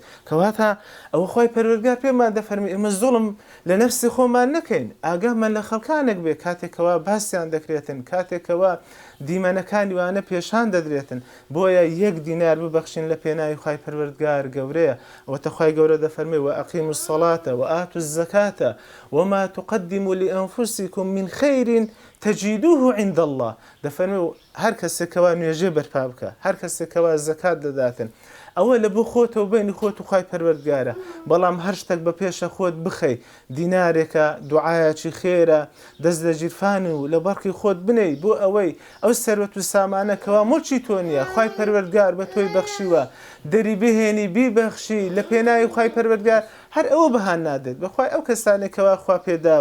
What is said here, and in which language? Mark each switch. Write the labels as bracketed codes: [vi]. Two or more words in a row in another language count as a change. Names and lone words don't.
[ckb] کەواتە ئەوە خوای پەروەردگار پێمان دەفەرمی ئێمە زوڵم لە نەفسی خۆمان نەکەین، ئاگامان لە خەڵکانێک بێ کاتێکەوە باسییان دەکرێتن، کاتێکەوە دیمەنەکانی وانە پێشان دەدرێتن. بۆیە 1 دینار ببەخشین لە پێناوی خوای پەروەردگار گەورەیە. ئەوەتە خوای گەورە دەفەرمێ [ar] وەئەقیموا الصەلاة وآتوا الزەکاة وما تقدموا لأنفسكم من خير تجدوه عند الله. [ckb] دەفەرمێ هەر کەسێکەوە نوێژێ بەرپا بکە، هەر کەسێکەوە زەکات دەداتن، ئەوە لە بۆ خۆتەوە بینی خۆت و خوای پەروەردگارە. بەڵام هەر شتێک بە پێشە خۆت بخەی، دینارێکە دوعایەکی خێرە، دەست لە جیرفانی و لە بەڕکی خۆت بنەی بۆ ئەوەی ئەو سەروەت و سامانەکەوە مڵکی تۆ نییە، خوای پەروەردگار بە تۆی بەخشیوە، دەری بهێنی بیبەخشی لە پێناوی خوای پەروەردگار، هەر ئەوە بەهان نادێت بەخوای ئەو کەسانێکەوە خوا پێداون.